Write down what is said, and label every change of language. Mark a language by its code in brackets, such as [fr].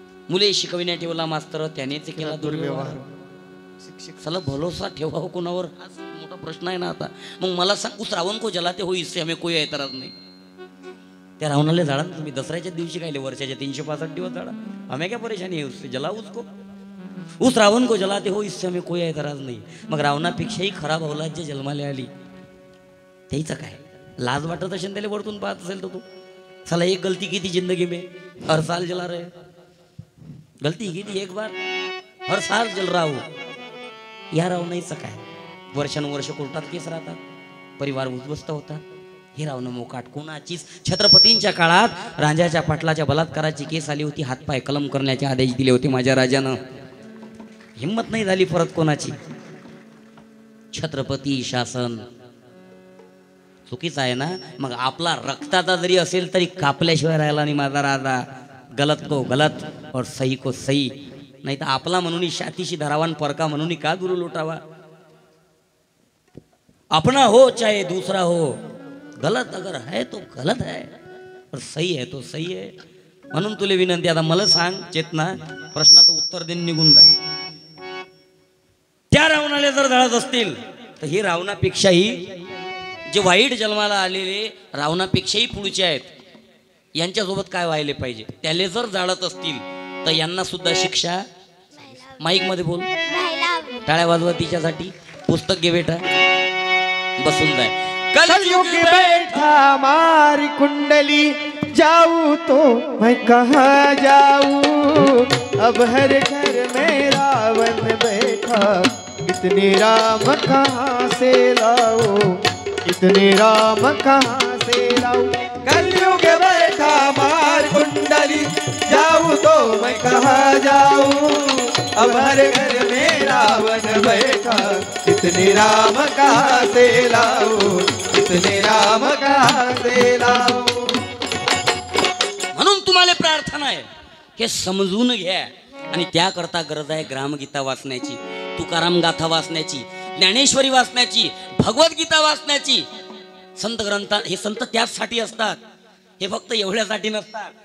[mr] मुले शिकविण्या ठेवला मास्तर, त्याने ते केला दुर्व्यवहार. चला, भरोसा ठेवावं कोणावर, हाच मोठा प्रश्न आहे ना आता. मग मला सांग, [hi] उस रावण को जलाते हो इससे हमें कोई ऐतराज [mr] नाही. त्या रावणाला झाडा तुम्ही दसऱ्याच्या दिवशी काय, वर्षाच्या 365 दिवस झाडा, [hi] हमें क्या परेशानी है उससे, जलाओ उसको. उस रावण को जलाते हो इससे हमें कोई ऐतराज नाही. [mr] मग रावणापेक्षाही खराब औलाद जे जन्माला आली, त्याचं काय लाज वाटत असेल, त्याला वरतून पाहत असेल तर तू. [hi] चला, एक गलती की थी जिंदगी में, हर साल जला रहे. गलती की थी एक बार, हर साल जल रहा हो. [mr] या रावणाचं काय, वर्षानुवर्ष कोर्टात केस राहतात, परिवार उद्ध्वस्त होतात. हे रावण मोकाट कोणाचीच. छत्रपतींच्या काळात राजाच्या पाटलाच्या बलात्काराची केस आली होती, हातपाय कलम करण्याचे आदेश दिले होते माझ्या राजानं. हिंमत नाही झाली परत कोणाची. छत्रपती शासन चुकीचं आहे ना. मग आपला रक्ताचा जरी असेल तरी कापल्याशिवाय राहिला नाही माझा राजा. [hi] गलत को गलत और सही को सही. [mr] नाही तर आपला म्हणून शातीशी धरावा आणि परका म्हणून का गुरु लुटावा. [hi] अपना हो चाहे दूसरा हो, गलत अगर है तो गलत है और सही है तो सही है. [mr] म्हणून तुला विनंती, आता मला सांग चेतना, प्रश्नाचं उत्तर देऊन निघून जाय. त्या रावणाला जर जाळत असतील तर हे रावणापेक्षाही जे वाईट जन्माला आलेले रावणापेक्षाही पुढचे आहेत, यांच्यासोबत काय व्हायला पाहिजे. त्याले जर जाळत असतील तर यांना सुद्धा शिक्षा. माईक मध्ये बोल, टाळ्या वाजवा तिच्यासाठी. पुस्तक घे बेटा, बसून जाय. [hi] कलयुग बैठा मारी कुंडली, जाऊं तो मैं कहाँ जाऊं. अब हर घर में रावण बैठा, इतने राम कहाँ से लाओ, इतने राम कहाँ से लाओ. कलयुग बैठा मार कुंडली, जाऊं तो मैं कहाँ जाऊं. अब हर घर में रावण बैठा, इतने राम कहाँ से लाओ, इतने राम कहाँ से लाओ. [mr] म्हणून तुम्हाला प्रार्थना आहे हे समजून घ्या. आणि त्याकरता गरज आहे ग्रामगीता वाचण्याची, तुकाराम गाथा वाचण्याची, ज्ञानेश्वरी वाचण्याची, भगवद्गीता वाचण्याची. संत ग्रंथ हे संत त्याचसाठी असतात, हे फक्त एवढ्यासाठी नसतात.